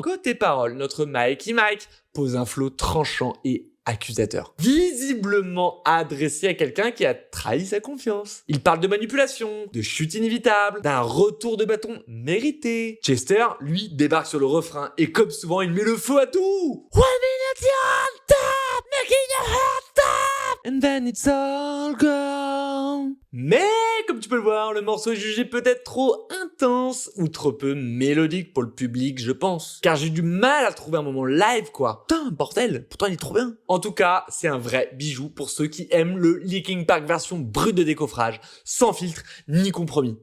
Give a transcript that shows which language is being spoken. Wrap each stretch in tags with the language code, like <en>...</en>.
<fr>Côté paroles, notre Mikey Mike pose un flow tranchant et accusateur, visiblement adressé à quelqu'un qui a trahi sa confiance. Il parle de manipulation, de chute inévitable, d'un retour de bâton mérité. Chester, lui, débarque sur le refrain et comme souvent, il met le feu à tout.</fr> <en>1 minute you're on top, making your heart stop, and then it's all gone.</en> <fr>Mais, comme tu peux le voir, le morceau est jugé peut-être trop intense ou trop peu mélodique pour le public, je pense. Car j'ai du mal à trouver un moment live, quoi. Putain, bordel, pourtant il est trop bien. En tout cas, c'est un vrai bijou pour ceux qui aiment le Linkin Park version brute de décoffrage, sans filtre ni compromis.</fr>